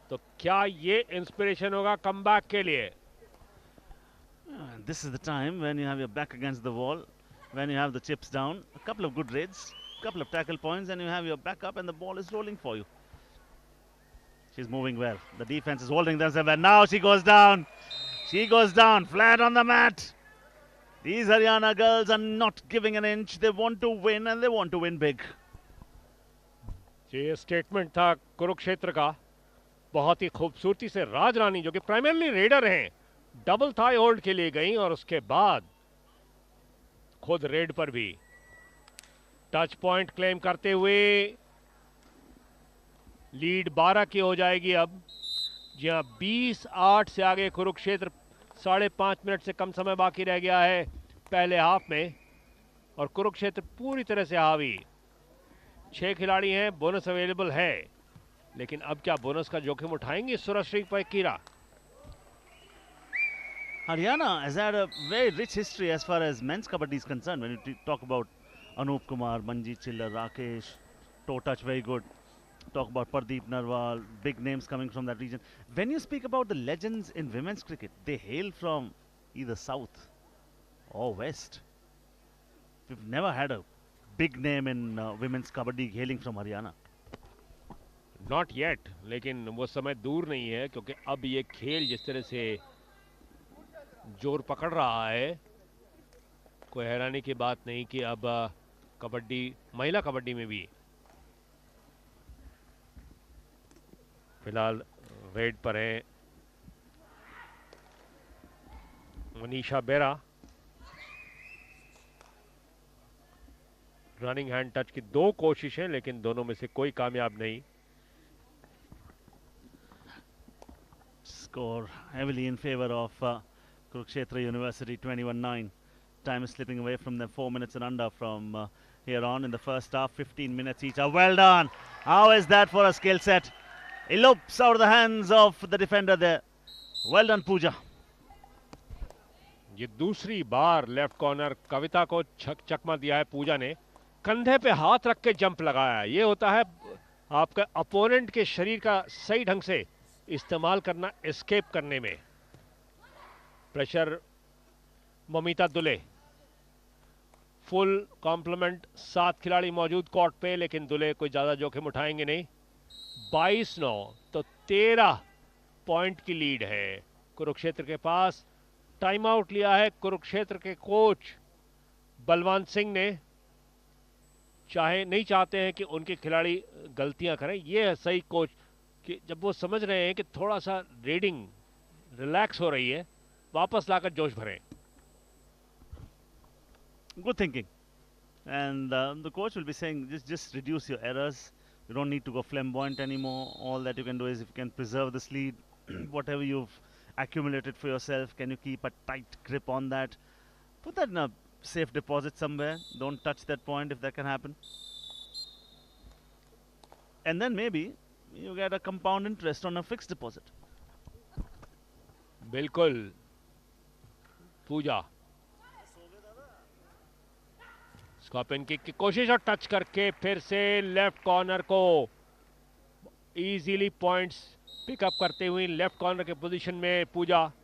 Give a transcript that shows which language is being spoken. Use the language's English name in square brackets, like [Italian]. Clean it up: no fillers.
[Hindi] तो क्या ये इंस्पिरेशन होगा कमबैक के लिए? [English] This is the time when you have your back against the wall, when you have the chips down, a couple of good raids, couple of tackle points, and you have your back up and the ball is rolling for you. She's moving well. The defense is holding themselves, and now she goes down. She goes down flat on the mat. These Haryana girls are not giving an inch. They want to win, and they want to win big. [Hindi] ये statement था कुरुक्षेत्र का. बहुत ही खूबसूरती से राजरानी, जो कि primarily raider हैं, double Thai hold के लिए गई, और उसके बाद खुद रेड पर भी टच पॉइंट क्लेम करते हुए लीड 12 की हो जाएगी अब. जी हाँ, 20-8 से आगे कुरुक्षेत्र. 5.5 मिनट से कम समय बाकी रह गया है पहले हाफ में, और कुरुक्षेत्र पूरी तरह से हावी. 6 खिलाड़ी हैं, बोनस अवेलेबल है, लेकिन अब क्या बोनस का जोखिम उठाएंगे Surshree पकीरा? [English] Haryana has had a very rich history as far as men's kabaddi is concerned. When you talk about Anup Kumar, Manjeet Chillar, Rakesh, toe touch very good. Talk about Pardeep Narwal, big names coming from that region. When you speak about the legends in women's cricket, they hail from either south or west. We've never had a big name in women's kabaddi hailing from Haryana. Not yet, [Hindi] लेकिन वो समय दूर नहीं है, क्योंकि अब ये खेल जिस तरह से जोर पकड़ रहा है, कोई हैरानी की बात नहीं कि अब कबड्डी, महिला कबड्डी में भी फिलहाल रेड पर हैं मनीषा बेरा. रनिंग हैंड टच की 2 कोशिशें, लेकिन दोनों में से कोई कामयाब नहीं. [English] Score heavily in favor of Kurukshetra University, 21-9. Time is slipping away from them, 4 minutes and under from here on in the first half. 15 minutes each. Well done. How is that for a skill set? Elopes out of the hands of the defender there. Well done, Pooja. [Hindi] ये दूसरी बार left corner कविता को चकमा दिया है पूजा ने. कंधे पे हाथ रख के जंप लगाया. ये होता है आपका अपोनेंट के शरीर का सही ढंग से इस्तेमाल करना एस्केप करने में. Pressure Mamita Dhule. Full complement, 7 खिलाड़ी मौजूद कोर्ट पे, लेकिन दुले कोई ज़्यादा जोखिम उठाएंगे नहीं. 22-9 तो 13 पॉइंट की लीड है कुरुक्षेत्र के पास। टाइम आउट लिया है कुरुक्षेत्र के कोच बलवान सिंह ने। नहीं चाहते हैं कि उनके खिलाड़ी गलतियां करें। ये है सही कोच कि जब वो समझ रहे हैं कि थोड़ा सा रीडिंग रिलैक्स हो रही है, वापस लाकर जोश भरें। [English] Good thinking. And the coach will be saying, just reduce your errors. You don't need to go flamboyant anymore. All that you can do is, if you can preserve this lead, whatever you've accumulated for yourself, can you keep a tight grip on that? Put that in a safe deposit somewhere. Don't touch that point if that can happen. And then maybe you get a compound interest on a fixed deposit. [Hindi] बिल्कुल पूजा scorpion kick की कोशिश और touch करके फिर से left corner को easily points pickup करते हुए लेफ्ट कॉर्नर के पोजीशन में पूजा।